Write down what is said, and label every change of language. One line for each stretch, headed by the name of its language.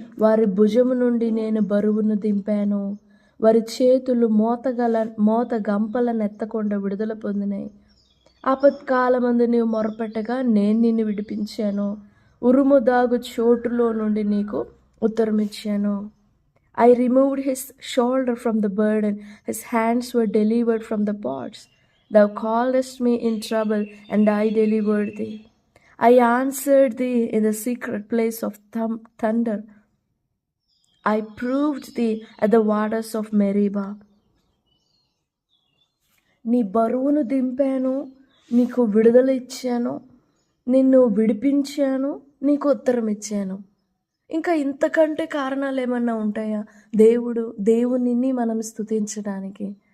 Telugu: వారి భుజము నుండి నేను బరువును దింపాను, వారి చేతులు మోత గంపలను ఎత్తకుండా విడుదల పొందినాయి. ఆపత్కాలమందు నీవు మొరపెట్టగా నేను నిన్ను విడిపించాను, ఉరుము దాగు చోటులో నుండి నీకు ఉత్తరం ఇచ్చాను.
English: I removed his shoulder from the burden, his hands were delivered from the pots. Thou calledst me in trouble, and I delivered thee. I answered thee in the secret place of thunder. I proved thee at the waters of Meribah.
Telugu: నీ బరువును దింపాను, నీకు విడుదల ఇచ్చాను, నిన్ను విడిపించాను, నీకు ఉత్తరం ఇచ్చాను. ఇంకా ఇంతకంటే కారణాలు ఏమన్నా ఉంటాయా దేవునిని మనం స్తుతించడానికి?